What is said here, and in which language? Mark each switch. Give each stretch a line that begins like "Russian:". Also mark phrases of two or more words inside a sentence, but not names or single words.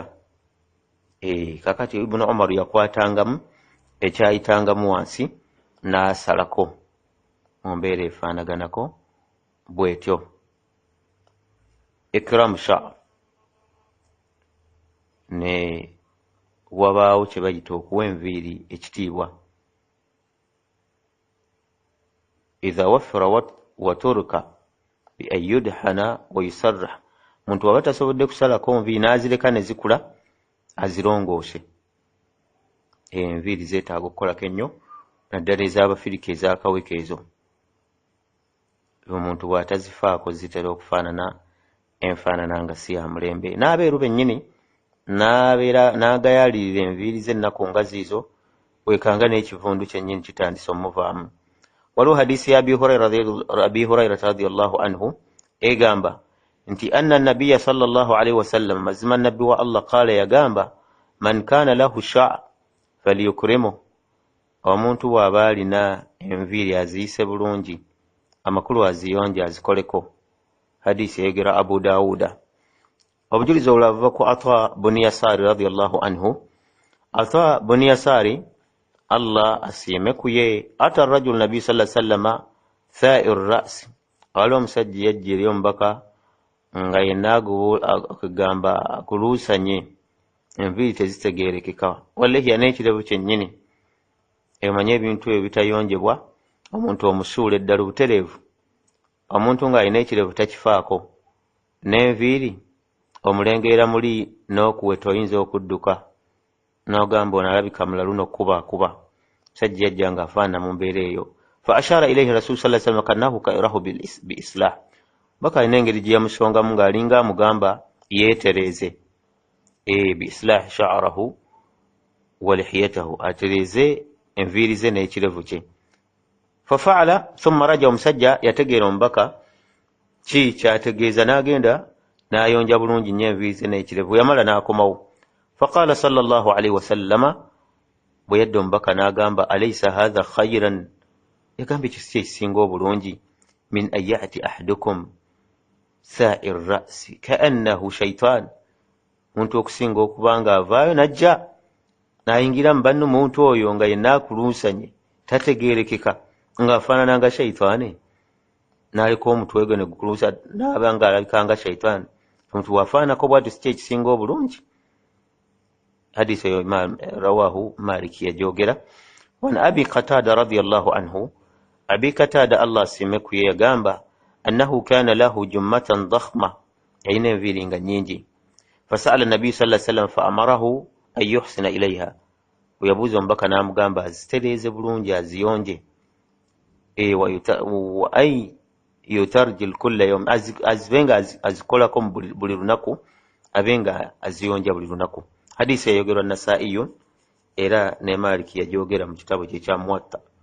Ganda: Kakati Ibn Umar yakwatangamu ekyayitangamu wansi n'asalako mu mbeera efaanaganako bwetyo.
Arabic: إكرام الشعر,
Ganda: ne wabaawo kye bayita okuwa enviiri ekitiibwa.
Arabic: إذا وفر وترك بأن يدهن ويسرح,
Ganda: muntu waba tasobodde kusalako nviiri n'azireka ne zikula, azirongoose. Enviiri zeetaaga okukolako ennyo, naddala ez'Abafirika ez'akaweka ezo. Omuntu bw'atazifaako zitera okufaanana enfaanana nga si ya mulembe. N'abeeru bennyini n'agayaalirira enviiri z'ennaku nga ziizo, wekanga n'ekivundu kyennyini kitandise omuvaamu. Waliwo hadiisi ya
Arabic: Abi Hurairata رضي الله عنه
Ganda: egamba nti
Arabic: أن النبي صلى الله عليه وسلم,
Ganda: mazima nabbi wa Allah, qaala yagamba,
Arabic: من كان له شعر فليكرمه,
Ganda: omuntu bw'aba alina enviiri aziyise bulungi, amakulu aziyonje azikoleko. Hadiisi yegera Abu Dawuda. Obujulizi obulala buva ku Ata buni Yasaari
Arabic: رضي الله عنه.
Ganda: Ata buni Yasaari, Allah asiime ku ye,
Arabic: أتى رجل النبي صلى الله عليه وسلم ثائر الرأس,
Ganda: wali omusajja yajja eri omubaka nga yenna akugamba akuluusanye, enviiri tezitegeerekeka, wallahi n'ekirevu kyennyini. Emanye ebintu ebyo bitayonjebwa, omuntu omusuula eddala butereevu, omuntu ng'alina ekirevu takifaako, n'enviiri omulengeera muli n'okuweta oyinza okudduka n'ogamba onalabika mulalu n'okkubakuba. Sajja yajja ng'afaanana mu mbeera eyo.
Arabic: فأشار إليه رسول صلى الله عليه وسلم كأنه يأمره بإصلاح,
Ganda: baka alina engeri gye yamusongamu ng'alinga amugamba yeetereeze,
Arabic: بإصلاح شعره ولحيته,
Ganda: atereeze enviiri ze n'ekirevu kye.
Arabic: ففعل ثم رجع,
Ganda: omusajja yategeera omubaka ki kyategeeza, n'agenda n'ayonja bulungi nnyo enviiri ze n'ekirevu. Yamala n'akomawo.
Arabic: فقال صلى الله عليه وسلم,
Ganda: bwe yadda omubaka n'agamba,
Arabic: أليس هذا خيرا,
Ganda: yagambye kisi ekisinga obulungi,
Arabic: من أن يأتي أحدكم ثائر الرأس كأنه شيطان,
Ganda: muntu okusinga okuba nga avaayo n'ajja n'ayingira mu bannu muntu oyo nga yenna akuluusanye tategeerekeka ng'afaanana nga shayitaani, n'aleka omutwe gwe ne gukuluusa n'aba ng'alabika nga shayitaani. Omuntu bw'afaananako bw'atyo si kye kisinga obulungi. Hadisi eyo rawaahu Maliki yagyogera.
Arabic: وعن أبي قتادة رضي الله عنه,
Ganda: Abi Qatada Allah asiime ku ye yagamba,
Arabic: أنه كان له جمة ضخمة,
Ganda: yalina enviiri nga nnyingi.
Arabic: فسأل النبي صلى الله عليه وسلم فأمره أن يحسن إليها,
Ganda: bwe yabuuza omubaka n'amugamba azitereeze bulungi aziyonje.
Arabic: وأن يترجل كل يوم,
Ganda: azibenga azikolako buli lunaku, abenga aziyonja buli lunaku. Hadisi yayogerwa Nasaa'iyu era ne Maliki yagyogera mu kitabo kye kya Muwatta.